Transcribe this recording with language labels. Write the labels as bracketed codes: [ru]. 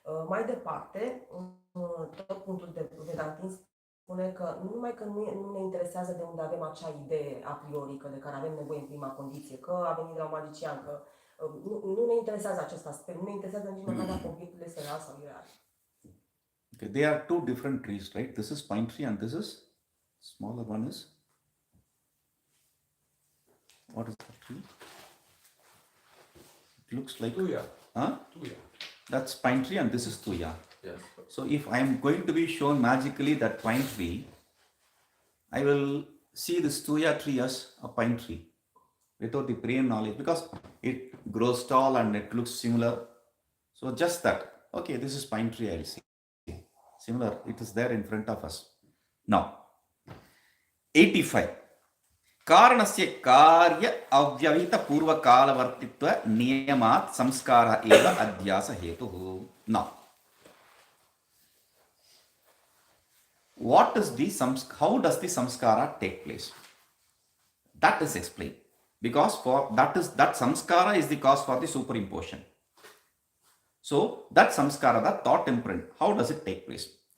[ro] Mai departe, tot punctul de Vedantin spune că nu numai că nu ne interesează de unde avem acea idee a priorică de care avem nevoie în prima condiție, că a venit de la un magician, că nu ne interesează acest aspect, nu ne interesează nici măcar dacă obiectul este real sau ireal. [en] Okay, they are two different trees, right? This is pine tree and this is smaller one is, what is that tree? It looks like, Tuya. huh? Tuya. That's pine tree and this is tuya. Yes. So if I am going to be shown magically that pine tree, I will see this tuya tree as a pine tree without the prior knowledge, because it grows tall and it looks similar. So just that, okay, this is pine tree, I will see. Similar, it is there in front of us. Now, 85. [sa] कारणस्य कार्य अव्यवहित पूर्व कालवर्तित्व नियमात् संस्कारः एव अध्यास हेतुः. [en] Now, what is the how does the samskara take place? That is explained, because for that samskara is the cause for the superimposition. So that samskara, that thought imprint, how does it take place?